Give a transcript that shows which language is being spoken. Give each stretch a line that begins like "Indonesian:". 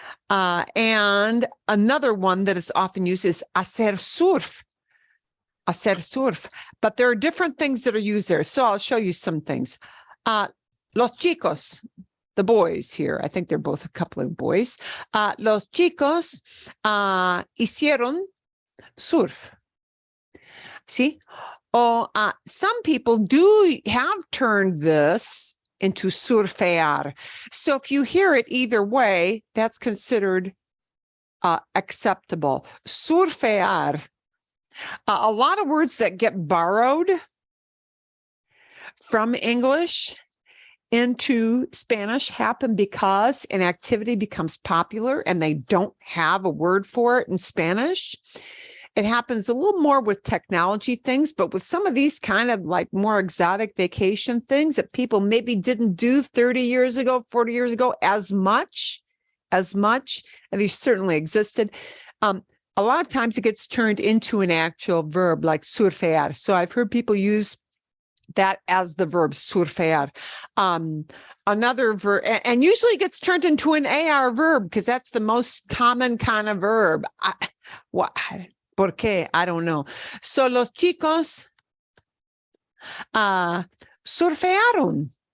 English: And another one that is often used is
Spanish: hacer surf. Hacer surf.
English: But there are different things that are used there. So I'll show you some things.
Spanish: Los chicos,
English: the boys here, I think they're both a couple of boys.
Spanish: Los chicos hicieron surf.
English: See? Some people have turned this into surfear. So if you hear it either way, that's considered acceptable. Surfear. A lot of words that get borrowed from English into Spanish happen because an activity becomes popular and they don't have a word for it in Spanish. It happens a little more with technology things, but with some of these kind of like more exotic vacation things that people maybe didn't do 30 years ago, 40 years ago as much, and they certainly existed. A lot of times it gets turned into an actual verb like surfear. So I've heard people use that as the verb surfear. Another verb, and usually it gets turned into an AR verb because that's the most common kind of verb.
Spanish: ¿Por qué?
English: I don't know.
Spanish: So los chicos surfearon.